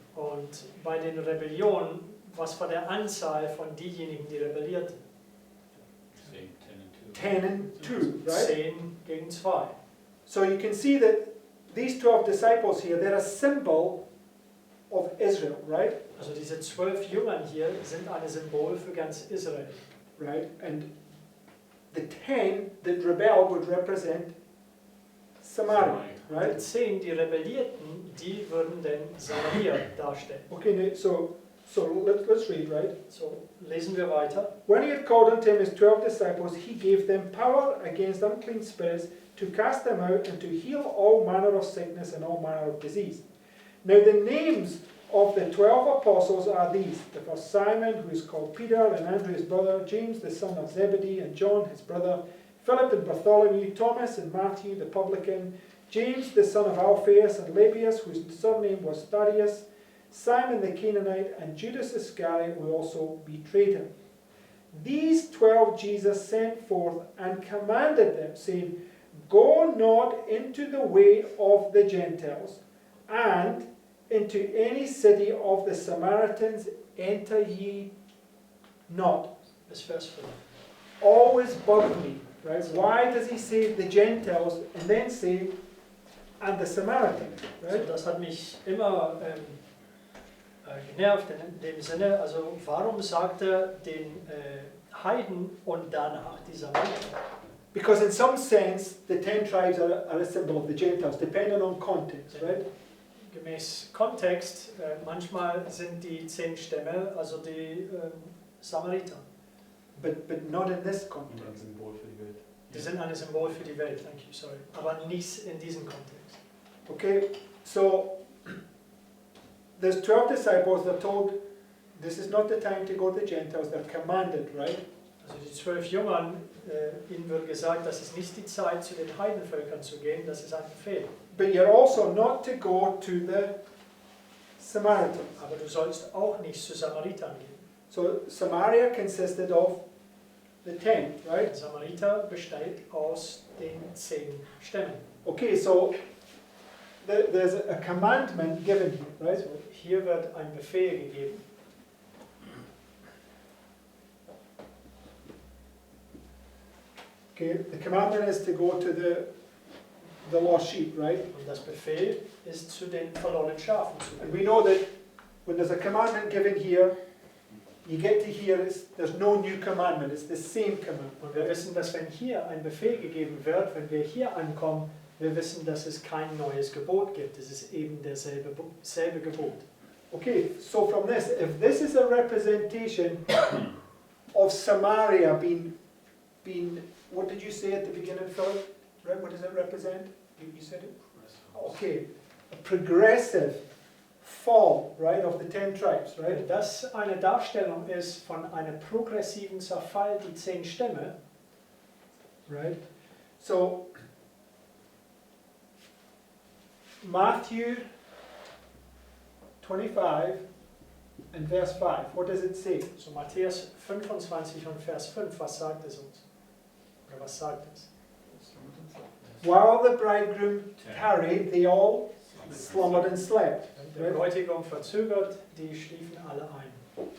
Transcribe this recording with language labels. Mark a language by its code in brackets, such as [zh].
[de] Und bei den Rebellionen, was war der Anzahl von diejenigen, die rebellierten? [en] Same 10 and 2. 10 and 2, right? [de] 10 gegen 2. [en] So you can see that these 12 disciples here, they're a symbol of Israel, right? [de] Also diese 12 Jüngern hier sind ein Symbol für ganz Israel. [en] Right? And the 10 that rebelled would represent Samaria, [de] Die [en] right? [de] 10, die rebellierten, die würden den Samaria darstellen. [en] Okay, so let's read, right? [de] So, lesen wir weiter. [en] When he had called unto him his 12 disciples, he gave them power against unclean spirits to cast them out and to heal all manner of sickness and all manner of disease. Now the names of the 12 apostles are these: the first Simon, who is called Peter, and Andrew his brother, James the son of Zebedee, and John his brother, Philip and Bartholomew, Thomas and Matthew the publican, James the son of Alphaeus and Lebbaeus, whose surname was Thaddeus, Simon the Canaanite, and Judas Iscariot, who also betrayed him. These 12 Jesus sent forth and commanded them, saying, Go not into the way of the Gentiles, and into any city of the Samaritans enter ye not. [de] Bis Vers 5. [en] Always bugged me, right? Why does he say the Gentiles and then say, and the Samaritans, [de] So, [en] right? [de] das hat mich immer genervt in dem Sinne, also warum sagt er den Heiden und danach die Samariter? [en] Because in some sense, the 10 tribes are a symbol of the Gentiles, depending on context, right? [de] Gemäß Kontext, manchmal sind die 10 Stämme, also die Samariter. [en] But not in this [de] Und ein [en] context. [de] Symbol für die Welt. Die sind ein Symbol für die Welt, [en] thank you, sorry. [de] Aber nicht in diesem Kontext. [en] Okay, so there's 12 disciples, they're told this is not the time to go to the Gentiles, they're commanded, right? [de] Also die 12 Jüngern, ihnen wird gesagt, das ist nicht die Zeit, zu den Heidenvölkern zu gehen, das ist ein Befehl. [en] But you're also not to go to the Samaritans. [de] Aber du sollst auch nicht zu Samaritern gehen. [en] So Samaria consisted of the 10, right? [de] Samariter besteht aus den 10 Stämmen. [en] Okay, so there's a commandment given here, right? [de] Also hier wird ein Befehl gegeben. [en] Okay, the commandment is to go to the lost sheep, right? [de] Und das Befehl ist zu den verlorenen Schafen zu [en] And [de] gehen. [en] we know that when there's a commandment given here, you get to hear there's no new commandment, it's the same commandment. [de] Und wir wissen, dass wenn hier ein Befehl gegeben wird, wenn wir hier ankommen, wir wissen, dass es kein neues Gebot gibt. Es ist eben selbe Gebot. [en] Okay, so from this, if this is a representation of Samaria being, what did you say at the beginning, Philip? Right, what does it represent? You said it? Okay, a progressive fall, right, of the 10 tribes, right? [de] Wenn das eine Darstellung ist von einem progressiven Zerfall, die 10 Stämme, [en] Right? So, Matthew 25 and verse 5, what does it say? [de] so Matthäus 25 und Vers 5, was sagt es uns? Oder was sagt es? [en] While the bridegroom tarried, they all slumbered and slept. [de] Der Bräutigam verzögert, die schliefen alle ein.